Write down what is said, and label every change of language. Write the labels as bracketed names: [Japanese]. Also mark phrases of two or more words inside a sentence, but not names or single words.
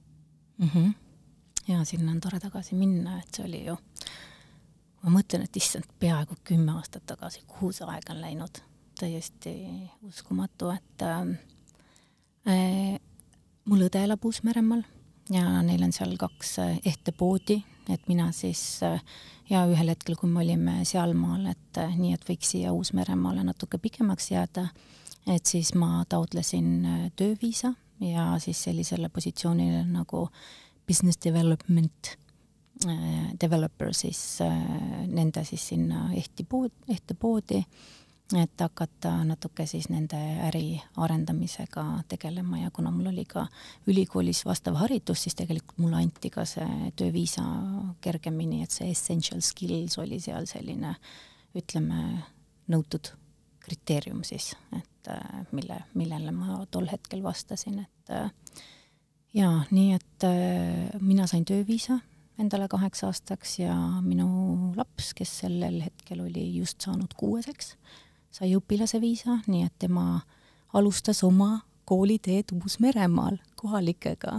[Estonian] Ja sinna on tore tagasi minna, et see oli ju, ma mõtlen, et issand peaaegu 10 aastat tagasi, kuhu see aeg on läinud, täiesti uskumatu, et mul õde elab Uus-Meremaal ja neil on seal 2 ehtepoodi, et mina siis ja ühel hetkel, kui me olime sealmaal, et nii, et võiks siia Uus-Meremaale natuke pikemaks jääda, et siis ma taotlesin tööviisa ja siis sellisele positsioonile nagu [English] business development developer [Estonian] siis nende siis sinna ehtepoodi, et hakata natuke siis nende äri arendamisega tegelema ja kuna mul oli ka ülikoolis vastav haridus, siis tegelikult mulle anti ka see tööviisa kergemini, et see [English] essential skills [Estonian] oli seal selline, ütleme, nõutud kriteerium siis, et millele ma tol hetkel vastasin, et ja nii, et mina sain tööviisa endale 8 aastaks ja minu laps, kes sellel hetkel oli just saanud 6, sai õpilase viisa, nii et tema alustas oma kooliteed Uus-Meremaal kohalikega.